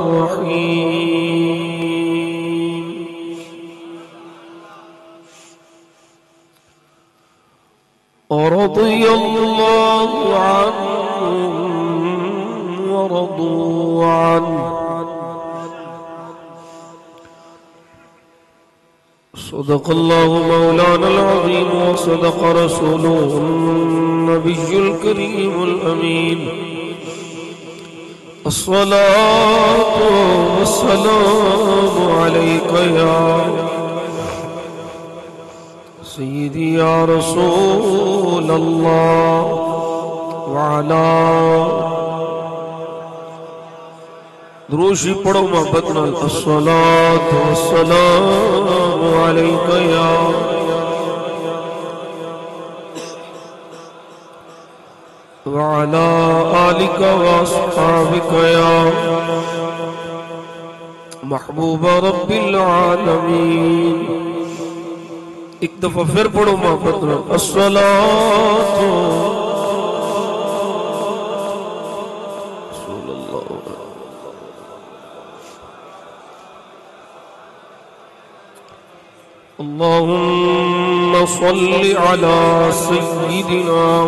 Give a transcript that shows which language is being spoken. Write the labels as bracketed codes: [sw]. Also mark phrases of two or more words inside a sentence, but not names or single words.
[ar] الرحيم رضي الله عنهم ورضوا عنه صدق الله مولانا العظيم وصدق رسوله النبي الكريم الأمين الصلاة والسلام عليك يا سيدي يا رسول الله وعلى [pa] دروشی پڑھو محبت نال [ar] الصلاة والسلام عليك يا وعلى آلك وأصحابك يا محبوب رب العالمين [pa] ایک دفعہ پھر پڑھو محبت نال [ar] الصلاة اللهم صل على سيدنا